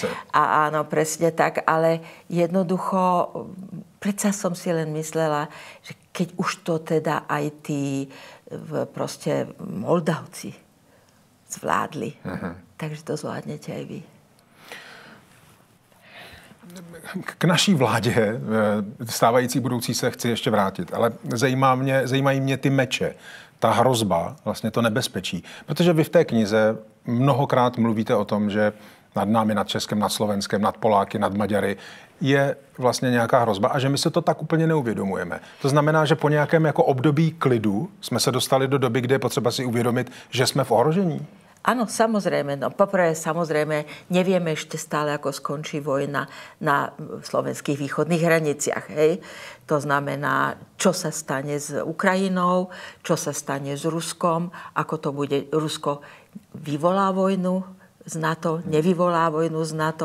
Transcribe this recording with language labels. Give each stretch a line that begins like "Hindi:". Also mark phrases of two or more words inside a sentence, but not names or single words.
Slovak: A áno, presne tak, ale jednoducho, predsa som si len myslela, že keď už to teda aj tí proste Moldavci zvládli, takže to zvládnete aj vy.
Czech: K naší vládě, stávající budoucí, se chci ještě vrátit, ale zajímají mě ty meče, ta hrozba, vlastně to nebezpečí. Protože vy v té knize mnohokrát mluvíte o tom, že nad námi, nad Českem, nad Slovenskem, nad Poláky, nad Maďary je vlastně nějaká hrozba a že my se to tak úplně neuvědomujeme. To znamená, že po nějakém jako období klidu jsme se dostali do doby, kde je potřeba si uvědomit, že jsme v ohrožení.
Slovak: Áno, samozrejme. No, poprvé, samozrejme, nevieme ešte stále, ako skončí vojna na slovenských východných hraniciach. Hej? To znamená, čo sa stane s Ukrajinou, čo sa stane s Ruskom, ako to bude. Rusko vyvolá vojnu z NATO, nevyvolá vojnu z NATO.